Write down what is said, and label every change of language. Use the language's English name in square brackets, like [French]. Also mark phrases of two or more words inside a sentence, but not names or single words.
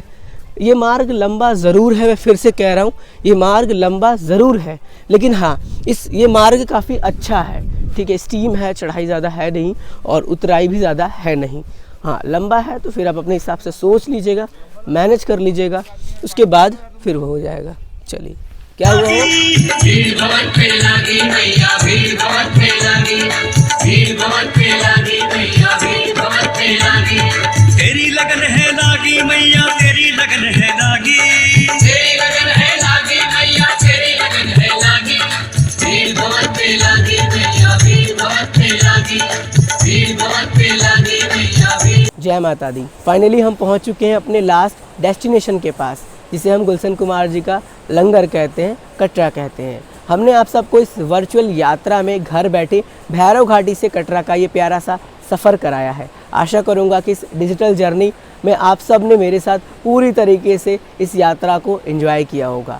[Hindi] ये मार्ग लंबा ज़रूर है, मैं फिर से कह रहा हूँ, ये मार्ग लंबा ज़रूर है, लेकिन हाँ ये मार्ग काफ़ी अच्छा है। ठीक है, स्टीम है, चढ़ाई ज़्यादा है नहीं और उतराई भी ज़्यादा है नहीं। हाँ, लंबा है तो फिर आप अपने हिसाब से सोच लीजिएगा, मैनेज कर लीजिएगा, उसके बाद फिर वो हो जाएगा। चलिए, क्या हुआ? भीड़ बहुत फैलागी मैया, भीड़ बहुत फैलागी, भीड़ बहुत फैलागी मैया, भीड़ बहुत फैलागी। तेरी लगन है लागी मैया, तेरी लगन है लागी, तेरी लगन है लागी मैया, तेरी लगन है लागी। भीड़ बहुत फैलागी मैया, भीड़ बहुत फैलागी, भीड़ बहुत फैलागी मैया, भीड़। जय माता दी। फाइनली हम पहुंच चुके हैं अपने [English] last destination [Hindi] के पास, जिसे हम गुलशन कुमार जी का लंगर कहते हैं, कटरा कहते हैं। हमने आप सबको इस वर्चुअल यात्रा में घर बैठे भैरव घाटी से कटरा का ये प्यारा सा सफ़र कराया है। आशा करूँगा कि इस [English] digital journey [Hindi] में आप सब ने मेरे साथ पूरी तरीके से इस यात्रा को एंजॉय किया होगा।